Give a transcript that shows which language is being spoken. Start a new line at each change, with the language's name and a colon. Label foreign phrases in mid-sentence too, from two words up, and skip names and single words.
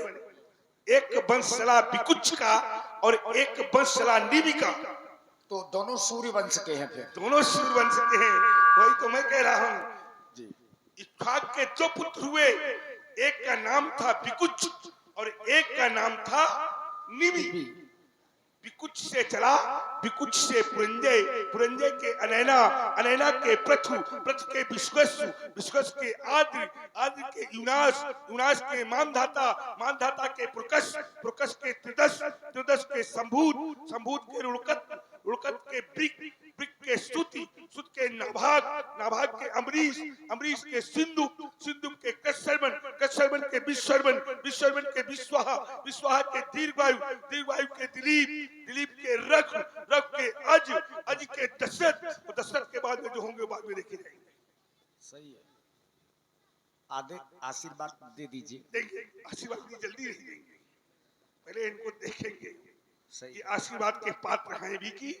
Hindi: एक वंश चला विकुच का और एक वंश चला निमि का। तो दोनों सूर्य वंश के हैं फिर? दोनों सूर्य वंश के हैं। वही तो मैं कह रहा हूँ जी। इक्ष्वाक के दो पुत्र हुए, एक का नाम था विकुच और एक का नाम था निमि। विकुच से चला, विकुच से पुरंजय, पुरंजय के अनैना, अनैना के पृथु, पृथु के विश्वस्व, विश्वस्व के आद्र, आद्र के युनास, युनास के मानधाता, मानधाता के पुरकस, पुरकस के त्रिदश, त्रिदश के संभूत, संभूत के रुड़कत, रुड़कत के ब्रिक, ब्रिक के स्तुति, स्तुति के नाभाग, नाभाग के अमरीश, अमरीश के सिंधु, सिंधु के कश्यपन, कश्यपन के विश्वरवन, विश्वरवन के विश्वाहा, विश्वाहा के दीर्घवायु, दीर्घवायु के दिलीप, दिलीप के रख, रख के अज, अज के दशरथ, दशरथ के बाद में जो होंगे बाद में देखे जाएंगे। सही है। आधे आशीर्वाद दे दीजिए। देंगे आशीर्वाद की जल्दी नहीं देंगे, पहले इनको देखेंगे सही ये आशीर्वाद के पात्र हैं भी की।